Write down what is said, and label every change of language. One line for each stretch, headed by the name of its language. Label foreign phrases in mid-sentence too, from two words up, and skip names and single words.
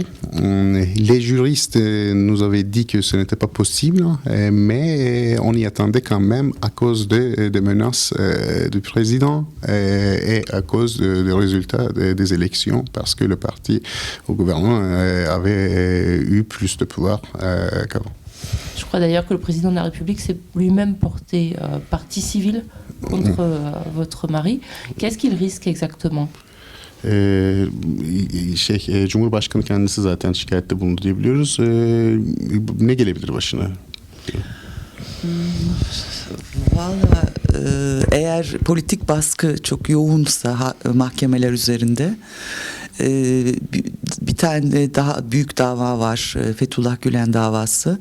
French: Les juristes nous avaient dit que ce n'était pas possible, mais on y attendait quand même à cause des menaces du président et à cause des résultats des élections, parce que le parti au gouvernement avait eu plus de pouvoir qu'avant. Je crois d'ailleurs que le président de la République s'est lui-même porté partie civile contre votre mari. Qu'est-ce qu'il risque exactement?
Turkish: Cumhurbaşkanı kendisi zaten şikayette bulundu diyebiliyoruz. Ne gelebilir başına? Vallahi eğer politik baskı çok yoğunsa mahkemeler üzerinde, bir tane daha büyük dava var, Fethullah Gülen davası.